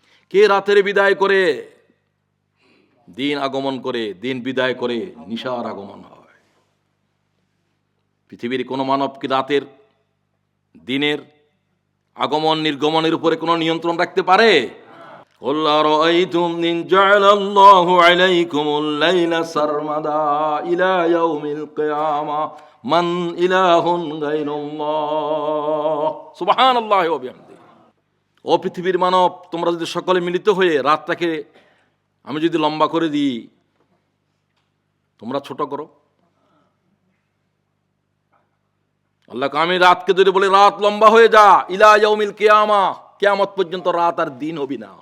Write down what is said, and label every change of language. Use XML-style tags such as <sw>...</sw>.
<bn>কে রাতের বিদায় করে দিন আগমন করে, দিন বিদায় করে নিশার আগমন হয়। পৃথিবীর কোনো মানব কি রাতের দিনের আগমন নির্গমনের উপরে কোনো নিয়ন্ত্রণ রাখতে পারে?</bn> <ar>قُلْ أَرَأَيْتُمْ إِنْ جَعَلَ اللَّهُ عَلَيْكُمُ اللَّيْلَ سَرْمَدًا إِلَى يَوْمِ الْقِيَامَةِ مَنْ إِلَٰهٌ غَيْرُ اللَّهِ সুবহানাল্লাহি ওয়া বিহামদিহি।</ar> <bn>ও পৃথিবীর মানব, তোমরা যদি সকলে মিলিত হয়ে রাতটাকে আমি যদি লম্বা করে দিই, তোমরা ছোট করো, আল্লাহকে আমি রাতকে যদি বলি রাত লম্বা হয়ে যা,</bn> <ar>ইলা ইয়াউমিল কিয়ামা,</ar> <bn>কিয়ামত পর্যন্ত রাত আর দিন হবি না।</bn>